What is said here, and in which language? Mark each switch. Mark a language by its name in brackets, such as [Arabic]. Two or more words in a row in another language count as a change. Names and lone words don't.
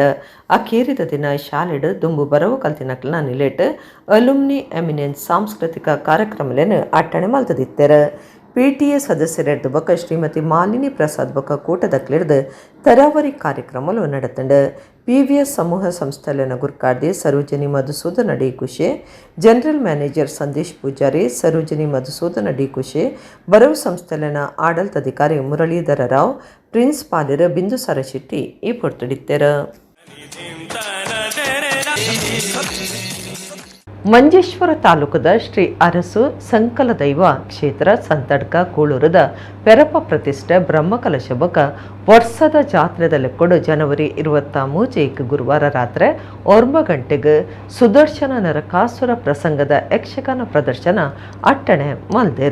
[Tulu] ಅಕೇರಿದ ದಿನ ಶಾಲೆಡ್ ದುಂಬು ಬರವು ಕಲ್ತಿನಕ್ಲನ ನಿಲೇಟ್ [English] alumni eminence [Tulu] ಸಾಂಸ್ಕೃತಿಕ ಕಾರ್ಯಕ್ರಮಲೇನು ಅಟ್ಟಣೆ ಮಲ್ತದಿತ್ತಾರೆ. PTA ಸದಸ್ಯರಿರ್ದು ಬಕ ಶ್ರೀಮತಿ ಮಾಲಿನಿ ಪ್ರಸಾದ್ ಬಕ ಕೂಟದಕ್ಲಿರ್ದು ತರಾವರಿ ಕಾರ್ಯಕ್ರಮಲು ನಡೆತಂಡ. PVS ಸಮೂಹ ಸಂಸ್ಥೆಲಿನ ಗುರ್ಕಾರ್ದಿ ಸರೋಜಿನಿ ಮಧುಸೂದನ ಡಿ ಕುಶೆ, [English] general manager [Tulu] ಸಂದೇಶ್ ಪೂಜಾರಿ, ಸರೋಜಿನಿ ಮಧುಸೂದನ ಡಿ ಕುಶೆ, ಬರವು ಸಂಸ್ಥೆಲಿನ ಆಡಳಿತಾಧಿಕಾರಿ ಮುರಳೀಧರ ರಾವ್, ಪ್ರಿನ್ಸಿಪಾಲರ್ ಬಿಂದುಸಾರ ಶೆಟ್ಟಿ ಈ ಪೊರ್ತುಡಿತ್ತರ. ಮಂಜೇಶ್ವರ ತಾಲೂಕದ ಶ್ರೀ ಅರಸು ಸಂಕಲ ದೈವ ಕ್ಷೇತ್ರ ಸಂತಡ್ಕ ಕೂಳೂರದ ಪೆರಪ ಪ್ರತಿಷ್ಠೆ ಬ್ರಹ್ಮಕಲಶ ಬಕ ವರ್ಷದ ಜಾತ್ರೆದಲ್ಲಿ ಕೊಡು ಜನವರಿ 23 ಗುರುವಾರ ರಾತ್ರಿ 9 ಗಂಟೆಗೆ ಸುದರ್ಶನ ನರಕಾಸುರ ಪ್ರಸಂಗದ ಯಕ್ಷಗಾನ ಪ್ರದರ್ಶನ ಅಟ್ಟಣೆ ಮಲ್ದೇರ.